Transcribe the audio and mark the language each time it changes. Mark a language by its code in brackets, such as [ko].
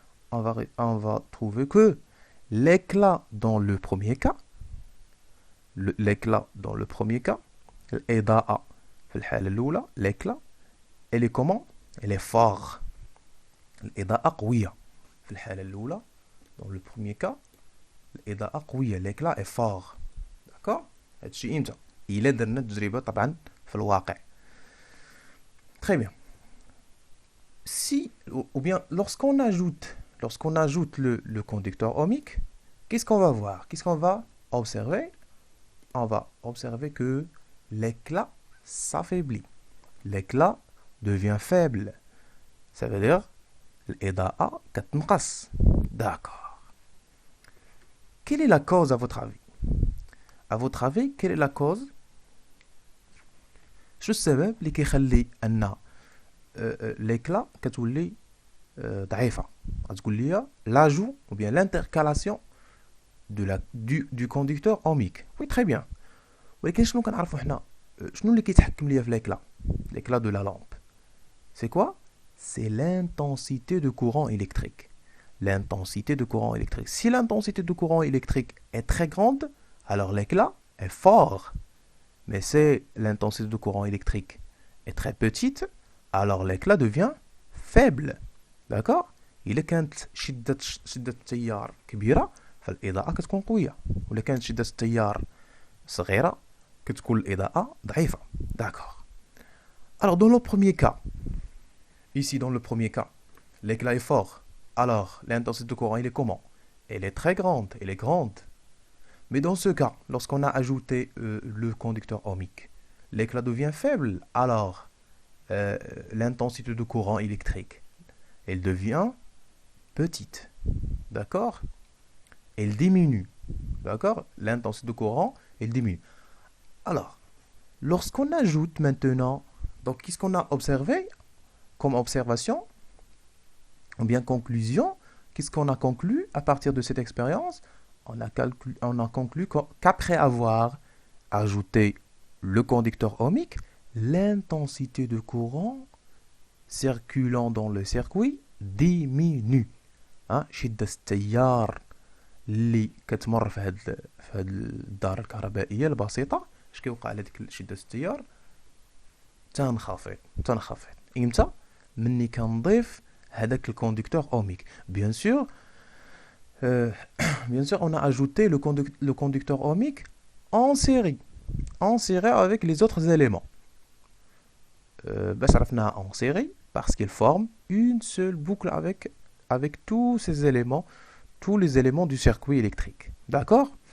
[fr] On va trouver que l'éclat dans le premier cas, [ar] الإضاءة في الحالة الأولى, [fr] l'éclat, elle est comment? Elle est fort. [ar] الإضاءة قوية. في الحالة الأولى, [fr] dans le premier cas, [ar] الإضاءة قوية, [fr] l'éclat est fort. D'accord? [ar] هادشي امتى؟ إلا درنا التجربة طبعا في الواقع. [fr] Très bien. Ou bien lorsqu'on ajoute le conducteur ohmique, qu'est-ce qu'on va voir? Qu'est-ce qu'on va observer? On va observer que l'éclat s'affaiblit. L'éclat devient faible. Ça veut dire [ar] الإضاءة كتنقص. [fr] D'accord. Quelle est la cause à votre avis? À votre avis, quelle est la cause? [ar] شو السبب اللي كيخلي أن l'éclat كتولي ضعيفة؟ غتقول لي [fr] l'ajout ou bien l'intercalation du conducteur ohmique. Oui, très bien. [ar] ولكن شنو كنعرفوا حنا؟ شنو اللي كيتحكم ليا في [fr] l'éclat de la lampe? C'est quoi? C'est l'intensité de courant électrique. L'intensité de courant électrique. Si l'intensité de courant électrique est très grande, alors l'éclat est fort. Mais si l'intensité de courant électrique est très petite, alors l'éclat devient faible. D'accord? [ar] إلا كانت شدة التيار كبيرة فالإضاءة كتكون قوية. وإلا كانت شدة التيار صغيرة كتكون الإضاءة ضعيفة. [fr] D'accord. Alors dans le premier cas, ici dans le premier cas, l'éclat est fort. Alors l'intensité de courant, elle est comment? Elle est très grande, elle est grande. Mais dans ce cas, lorsqu'on a ajouté le conducteur ohmique, l'éclat devient faible. Alors l'intensité de courant électrique, elle devient petite. D'accord? Elle diminue. D'accord? L'intensité de courant, elle diminue. Alors, lorsqu'on ajoute maintenant, donc qu'est-ce qu'on a observé comme observation, ou bien conclusion? Qu'est-ce qu'on a conclu à partir de cette expérience? On a conclu qu'après avoir ajouter le conducteur ohmique, l'intensité de courant circulant dans le circuit diminue. [ar] شدة التيار اللي كتمر في هاد الدار الكهربائية البسيطة، اش كيوقع على ديك شدة التيار؟ تنخفض. امتى؟ مني كنضيف هذاك الكوندكتور اوميك. [fr] بيان سور on a ajouté le conducteur ohmique en série avec les autres éléments. [ar] بس عرفناها [fr] en série parce qu'il forme une seule boucle avec tous ces éléments, tous les éléments du circuit électrique. D'accord?